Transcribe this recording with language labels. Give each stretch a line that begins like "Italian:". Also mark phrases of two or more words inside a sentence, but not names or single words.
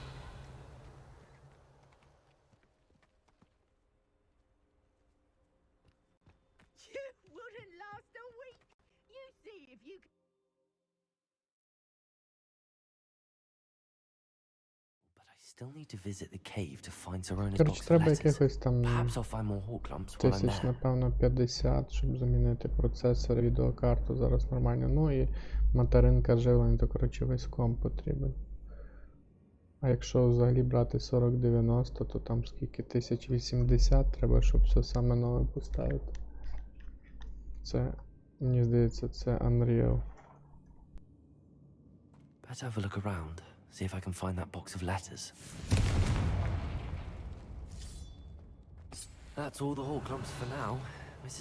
English: You wouldn't last a week. You see if you can. But I still need to visit the cave to find Serona's
Ukrainian: Коротше,
English: box of
Ukrainian: треба
English: letters.
Ukrainian: якихось там
English: Perhaps I'll find more hawk clumps while I'm
Ukrainian: тисяч,
English: there.
Ukrainian: напевно, 50, щоб замінити процесор, відеокарту зараз нормально. Ну і материнка живлення, то коротше весь комп потрібен. А якщо взагалі брати 4090, то там скільки 1080 треба, щоб все саме нове поставити. Це, мені здається, це Unreal.
English: Better have a look around, see if I can find that box of letters. That's all the hawk clumps for now. Mrs.